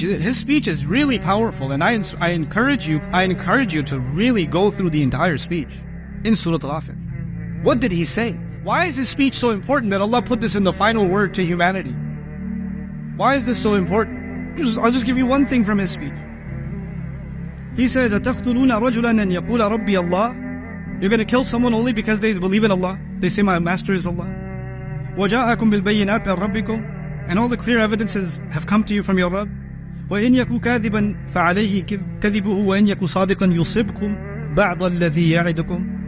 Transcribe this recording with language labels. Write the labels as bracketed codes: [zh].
[en] His speech is really powerful, and I encourage you to really go through the entire speech in Surah Al-Ghafir. What did he say? Why is his speech so important that Allah put this in the final word to humanity? Why is this so important? I'll just give you one thing from his speech. He says, [ar] أَتَقْتُلُونَ رَجُلًا أَنْ يَقُولَ رَبِّيَ اللَّهِ. [en] You're going to kill someone only because they believe in Allah. They say, my master is Allah. [ar] وَجَاءَكُمْ بِالْبَيِّنَاتِ مِنْ رَبِّكُمْ. [en] And all the clear evidences have come to you from your Rabb. [ar] وَإِنْ يَكُ كَاذِبًا فَعَلَيْهِ كَذِبُهُ وَإِنْ يَكُ صَادِقًا يُصِبْكُمْ بَعْضَ الَّذِي يَعِدُكُمْ.